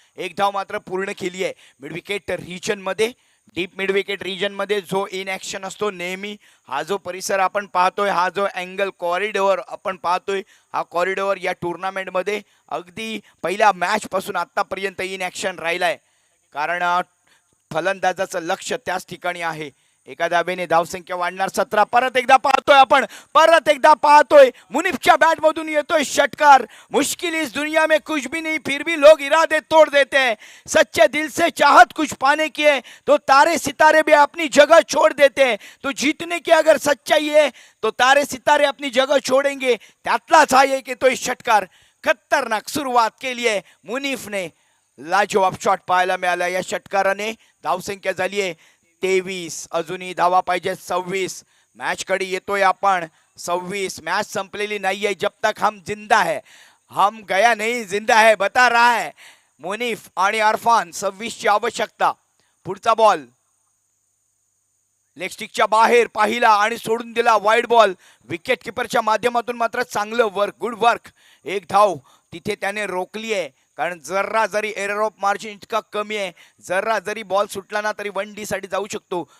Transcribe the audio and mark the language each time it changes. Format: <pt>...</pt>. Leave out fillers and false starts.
<mr>एक धाव मात्र पूर्ण केली आहे. मिड विकेट रिजन मध्ये, डीप मिड विकेट रिजन मध्ये जो इन ऍक्शन असतो नेहमी, हा जो परिसर आपण पाहतोय, हा जो अँगल कॉरिडोर आपण पाहतोय, हा कॉरिडोर या टुर्नामेंट मध्ये अगदी पहिल्या मॅच पासून आतापर्यंत इन ऍक्शन राहिलाय. कारण फलंदाजाचं लक्ष त्याच ठिकाणी आहे. एका धावेने धावसंख्या वाढणार 17. परत एकदा पाहतोय आपण, परत एकदा पाहतोय मुनीफच्या बॅट मधून येतोय षटकार.</mr> <hi>मुश्किल इस दुनिया में कुछ भी नहीं, फिर भी लोग इरादे तोड़ देते हैं. सच्चे दिल से चाहत कुछ पाने की है तो तारे सितारे भी अपनी जगह छोड़ देते हैं. तो जीतने की अगर सच्चाई है तो तारे सितारे अपनी जगह छोड़ेंगे.</hi> <mr>त्यातलाच हा एक येतोय षटकार. खतरनाक सुरुवात केली आहे मुनीफने. लाजवाब शॉट पाहायला मिळाला या षटकाराने. धावसंख्या झाली आहे 23. अजूनही धावा पाहिजे 26. मॅच कडे येतोय आपण. 26. मॅच संपलेली नाहीये.</mr> <hi>जब तक हम जिंदा है, हम गया नहीं, जिंदा है बता रहा है मुनीफ आणि अरफान.</hi> <mr>26 ची आवश्यकता. पुढचा बॉल लेग स्टिकच्या बाहेर पाहिला आणि सोडून दिला. Wide ball. विकेट किपरच्या माध्यमातून मात्र चांगलं वर्क, गुड वर्क. एक धाव तिथे त्याने रोखली आहे. कारण जरा जरी एरर ऑफ मार्जिन इतका कमी आहे, जरा जरी बॉल सुटला ना तरी 1D साठी जाऊ शकतो.</mr>